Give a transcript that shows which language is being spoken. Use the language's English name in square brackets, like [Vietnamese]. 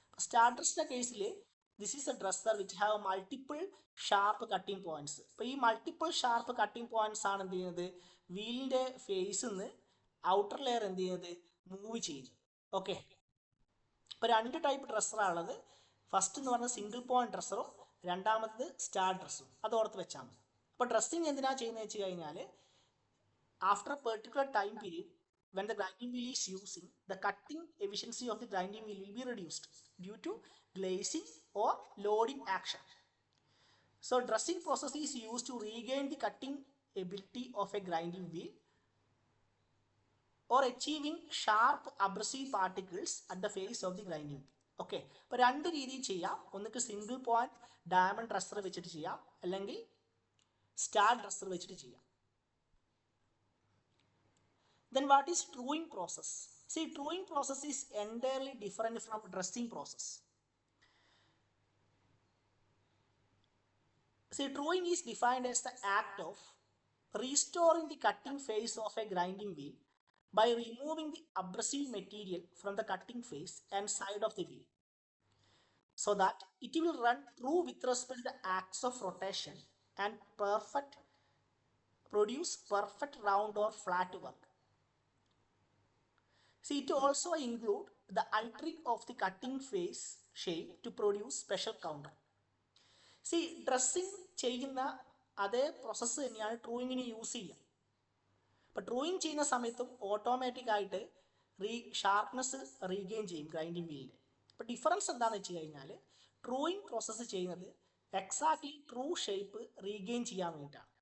[Malayalam] Star ഡ്രസ്സിൻ്റെ കേസിൽ [English] This is a dresser which have multiple sharp cutting points. [Malayalam] ഇപ്പോൾ ഈ മൾട്ടിപ്പിൾ ഷാർപ്പ് കട്ടിംഗ് പോയിന്റ്സ് ആണ് എന്ത് ചെയ്യുന്നത്, വീലിൻ്റെ ഫേസിൽ നിന്ന് ഔട്ടർ ലെയർ എന്ത് ചെയ്യുന്നത്, മൂവ് ചെയ്യുന്നത്. ഓക്കെ, ഇപ്പോൾ രണ്ട് ടൈപ്പ് ഡ്രസ്സറാണുള്ളത്. ഫസ്റ്റ് എന്ന് പറഞ്ഞാൽ സിംഗിൾ പോയിന്റ് ഡ്രസ്സറും രണ്ടാമത്തത് സ്റ്റാർ ഡ്രസ്സും. അത് ഓർത്ത് വെച്ചാൽ മതി. അപ്പോൾ ഡ്രസ്സിങ് എന്തിനാണ് ചെയ്യുന്നത് വെച്ച് കഴിഞ്ഞാൽ [English] After a particular time period when the grinding wheel is using, the cutting efficiency of the grinding wheel will be reduced due to glazing or loading action. So dressing process is used to regain the cutting ability of a grinding wheel or achieving sharp abrasive particles at the face of the grinding wheel. [Malayalam] Okay, അപ്പോൾ രണ്ട് രീതിയിൽ ചെയ്യാം. ഒന്നിക്ക് single point diamond dresser വെച്ചിട്ട് ചെയ്യാം, അല്ലെങ്കിൽ star dresser വെച്ചിട്ട് ചെയ്യാം. [English] Then what is truing process? See, truing process is entirely different from dressing process. See, truing is defined as the act of restoring the cutting face of a grinding wheel by removing the abrasive material from the cutting face and side of the wheel so that it will run true with respect to the axis of rotation and produce perfect round or flat work. See, it also include the altering of the cutting face shape to produce special counter. [Malayalam] See, dressing ചെയ്യുന്ന അതേ process തന്നെയാണ് ട്രൂയിങ്ങിന് use ചെയ്യുക. അപ്പോൾ truing ചെയ്യുന്ന സമയത്തും automatic ആയിട്ട് sharpness regain ചെയ്യും grinding വീലിൻ്റെ. അപ്പോൾ ഡിഫറൻസ് എന്താണെന്ന് വെച്ച് കഴിഞ്ഞാൽ ട്രൂയിങ് പ്രോസസ്സ് ചെയ്യുന്നത് എക്സാക്ട്ലി ട്രൂ ഷേപ്പ് റീഗെയിൻ ചെയ്യാൻ വേണ്ടിയിട്ടാണ്.